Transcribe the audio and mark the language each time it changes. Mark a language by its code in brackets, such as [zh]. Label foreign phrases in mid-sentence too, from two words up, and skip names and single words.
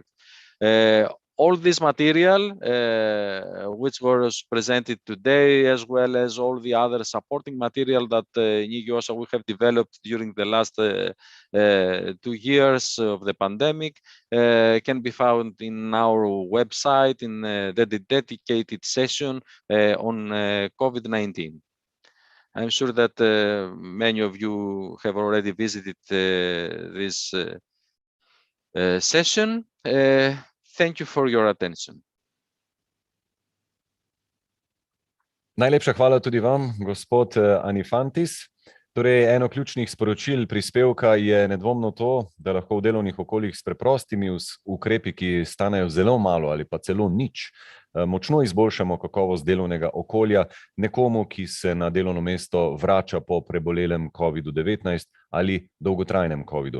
[en] All this material, which was presented today, as well as all the other supporting material that NIGIOSA we have developed during the last 2 years of the pandemic, can be found in our website in the dedicated session on COVID-19. I'm sure that many of you have already visited this session. Thank you for your attention. [sl] Najlepša hvala tudi vam, gospod Anifantis. Torej, eno ključnih sporočil prispevka je nedvomno to, da lahko v delovnih okoljih s preprostimi ukrepi, ki stanejo zelo malo ali pa celo nič, močno izboljšamo kakovost delovnega okolja nekomu, ki se na delovno mesto vrača po prebolelem COVID-19 ali dolgotrajnem COVID-u.